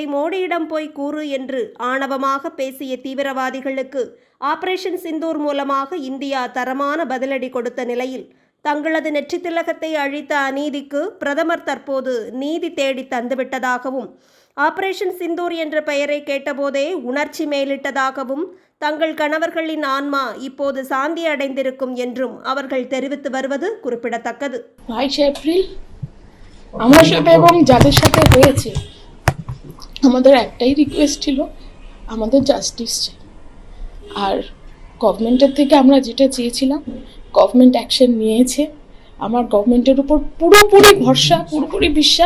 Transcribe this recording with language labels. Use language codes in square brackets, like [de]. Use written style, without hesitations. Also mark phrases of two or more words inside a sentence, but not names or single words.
[ta] மோடியிடம் போய் கூறு என்று ஆணவமாக பேசிய தீவிரவாதிகளுக்கு ஆபரேஷன் சிந்தூர் மூலமாக இந்தியா தரமான பதிலடி கொடுத்த நிலையில், தங்களது நெற்றித் திலகத்தை அழித்த அநீதிக்கு பிரதமர் தற்போது நீதி தேடி தந்துவிட்டதாகவும், ஆபரேஷன் சிந்தூர் என்ற பெயரை கேட்டபோதே உணர்ச்சி மேலிட்டதாகவும், தங்கள் கணவர்களின் ஆன்மா இப்போது சாந்தி அடைந்திருக்கும் என்றும் அவர்கள் தெரிவித்து வருவது குறிப்பிடத்தக்கது. [bn] 22 এপ্রিল আমার সাথে এবং যাদের সাথে হয়েছে আমাদের একটাই রিকোয়েস্ট ছিল, আমাদের জাস্টিস চাই। আর গভর্নমেন্টের থেকে আমরা যেটা চেয়েছিলাম, [en] government action [bn] নিয়েছে। আমার গভর্নমেন্টের উপর পুরোপুরি ভরসা, পুরোপুরি বিশ্বাস।